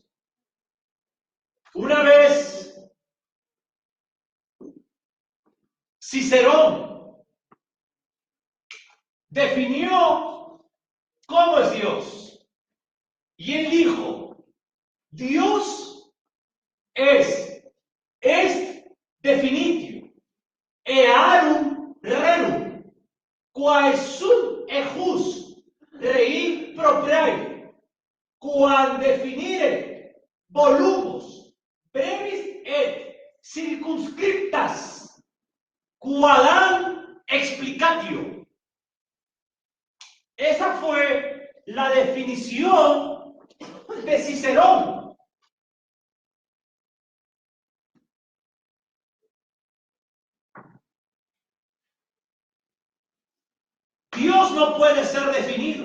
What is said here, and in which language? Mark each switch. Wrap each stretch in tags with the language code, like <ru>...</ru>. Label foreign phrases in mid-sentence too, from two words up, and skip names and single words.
<es>Una vez, Cicerón definió cómo es Dios. Y él dijo, Dios es</es> <la>definitio, earum rerum, quae sum ejus rei propriae, quam definire volumos brevis et circunscriptas, quadam explicatio.</la> <es>Esa fue la definición de Cicerón. Dios no puede ser definido.</es>